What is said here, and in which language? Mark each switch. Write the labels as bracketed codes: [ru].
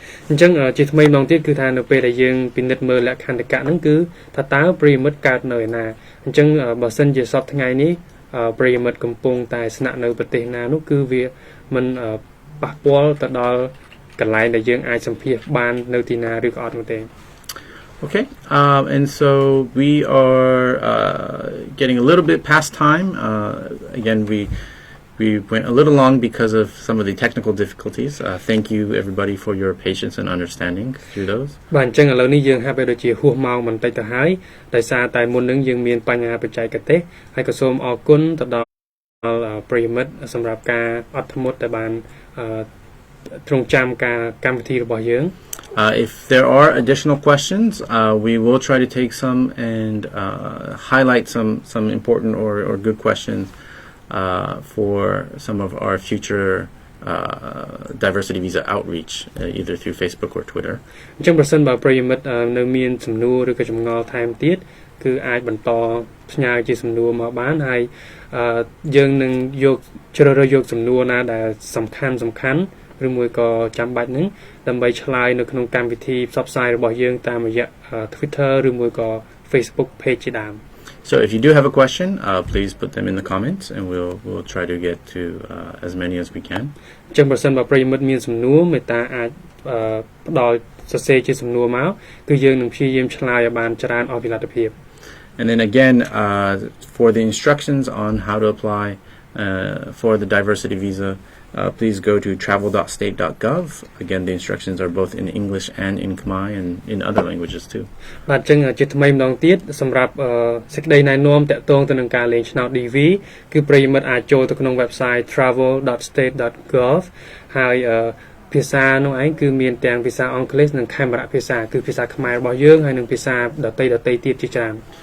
[km] អញ្ចឹងជាថ្មីម្ដងទៀតគឺថានៅពេលដែលយើងពិនិត្យមើលលក្ខន្តិកៈហ្នឹងគឺថាតើប្រិយមិត្តកើតនៅឯណាអញ្ចឹងបើសិនជាសប្តាហ៍ថ្ងៃនេះប្រិយមិត្តកំពុងតែស្នាក់នៅប្រទេសណានោះគឺវាមិនប៉ះពាល់ទៅដល់កន្លែងដែលយើងអាចសម្ភាសបាននៅទីណាឬក៏អត់នោះទេ [en] Okay, and so we are getting a little bit past time. Again, we went a little long because of some of the technical difficulties. Thank you, everybody, for your patience and understanding through those. [km] បាទអញ្ចឹងឥឡូវនេះយើងហាក់បីដូចជាហួសម៉ោងបន្តិចទៅហើយដោយសារតែមុននឹងយើងមានបញ្ហាបច្ចេកទេសហើយក៏សូមអរគុណទៅដល់ប្រិយមិត្តសម្រាប់ការអត់ធ្មត់ដែលបានទ្រង់ចាំការកម្មវិធីរបស់យើង [en] If there are additional questions, we will try to take some and highlight some important or good questions for some of our future diversity visa outreach, either through Facebook or Twitter. [km] អញ្ចឹងប្រសិនបើប្រិយមិត្តនៅមានសំណួរឬក៏ចម្ងល់ថែមទៀតគឺអាចបន្តផ្ញើជាសំណួរមកបានហើយយើងនឹងយកជ្រើសរើសយកសំណួរណាដែលសំខាន់ឬមួយក៏ចាំបាច់ហ្នឹងដើម្បីឆ្លើយនៅក្នុងកម្មវិធីផ្សព្វផ្សាយរបស់យើងតាមរយៈ Twitter ឬមួយក៏ Facebook page ជាដើម [en] So if you do have a question, please put them in the comments and we'll try to get to as many as we can. [km] អញ្ចឹងប្រសិនបើប្រិយមិត្តមានសំណួរមេត្តាអាចផ្ដល់សរសេរជាសំណួរមកគឺយើងនឹងព្យាយាមឆ្លើយឲ្យបានច្រើនអស់ពីលទ្ធភាព [en] And then again, for the instructions on how to apply for the diversity visa, please go to travel.state.gov. Again, the instructions are both in English and in Khmer and in other languages too. [km] បាទអញ្ចឹងជាថ្មីម្ដងទៀតសម្រាប់សេចក្តីណែនាំតាក់ទងទៅនឹងការលេងឆ្នោត DV គឺប្រិយមិត្តអាចចូលទៅក្នុង website travel.state.gov ហើយភាសានោះឯងគឺមានទាំងភាសាអង់គ្លេសនិងខេមរៈភាសាគឺភាសាខ្មែររបស់យើងហើយនិងភាសាដទៃទៀតជាច្រើន